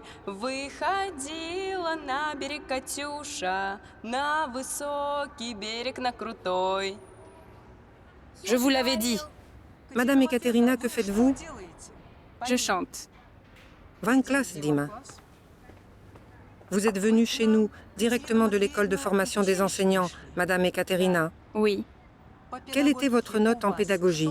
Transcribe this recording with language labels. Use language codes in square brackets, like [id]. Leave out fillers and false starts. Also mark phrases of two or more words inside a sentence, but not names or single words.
[ru] Выходила на берег Катюша, на высокий берег, на крутой. [fr] Je vous l'avais dit, Madame Ekaterina, que faites-vous? je chante. Va en classe, Dima. Vous êtes venue chez nous, directement de l'école de formation des enseignants, Madame Ekaterina. Oui. Quelle était votre note en pédagogie?